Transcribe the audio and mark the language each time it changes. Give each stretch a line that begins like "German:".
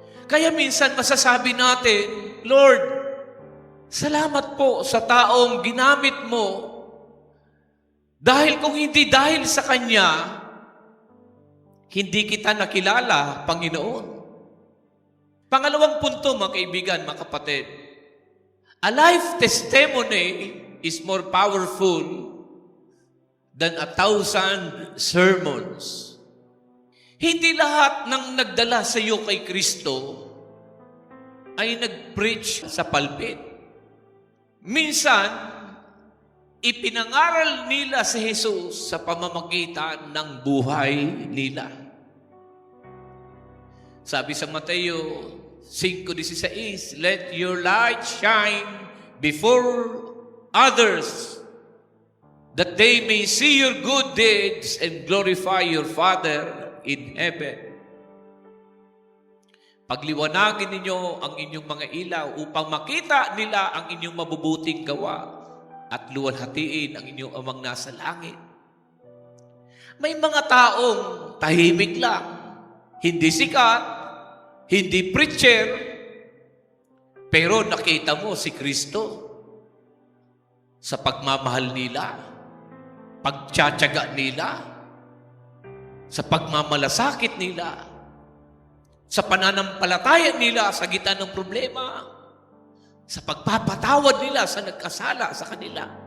Filipino: Kaya minsan masasabi natin, Lord, salamat po sa taong ginamit mo. Dahil kung hindi dahil sa Kanya, hindi kita nakilala, Panginoon. Pangalawang punto, mga kaibigan, mga kapatid.
English: A life testimony is more powerful than 1,000 sermons.
Filipino: Hindi lahat ng nagdala sa iyo kay Kristo ay nag-preach sa pulpit. Minsan, ipinangaral nila si Jesus sa pamamagitan ng buhay nila. Sabi sa
English: Mateo 5:16, let your light shine before others, that they may see your good deeds and glorify your Father in heaven.
Filipino: Pagliwanagin ninyo ang inyong mga ilaw upang makita nila ang inyong mabubuting gawa at luwalhatiin ang inyong Amang nasa langit. May mga taong tahimik lang, hindi sikat, hindi preacher, pero nakita mo si Kristo sa pagmamahal nila, pagtsatsaga nila, sa pagmamalasakit nila, sa pananampalataya nila sa gitna ng problema, sa pagpapatawad nila sa nagkasala sa kanila.